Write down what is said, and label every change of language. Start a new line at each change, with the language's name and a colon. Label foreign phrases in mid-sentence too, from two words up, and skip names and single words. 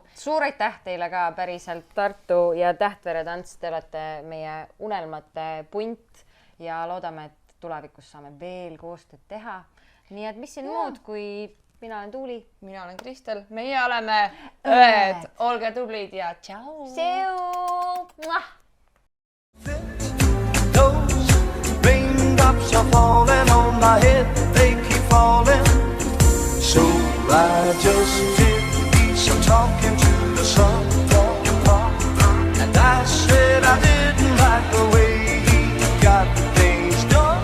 Estonian: Suur aitäh teile ka päriselt Tartu ja Tähtvere tants. Te olete meie unelmate punt ja loodame, et tulevikus saame veel koostööd teha. Nii et mis siin muud, kui mina olen Tuuli. Mina olen Kristel. Meie oleme õed. Olge tublid ja tšau.
English: Those raindrops are falling on my head. They keep falling. So I just did some talking to the sun. And I said I didn't like the way he got things done.